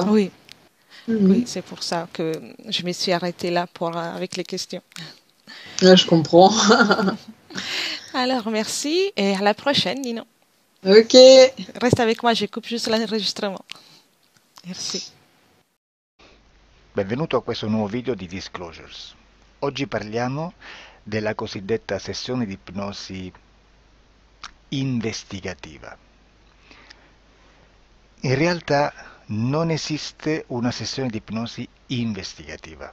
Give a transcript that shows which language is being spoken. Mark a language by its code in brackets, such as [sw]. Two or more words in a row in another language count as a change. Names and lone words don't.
[fr] Oui. Oui, c'est pour ça que je me suis arrêtée là avec les questions. Là, je comprends. Alors, merci et à la prochaine, Nino. Ok. Reste avec moi, je coupe juste l'enregistrement. Merci. [it] Benvenuto a questo nuovo video di Disclosures. Oggi parliamo della cosiddetta sessione di ipnosi investigativa. In realtà non esiste una sessione di ipnosi investigativa.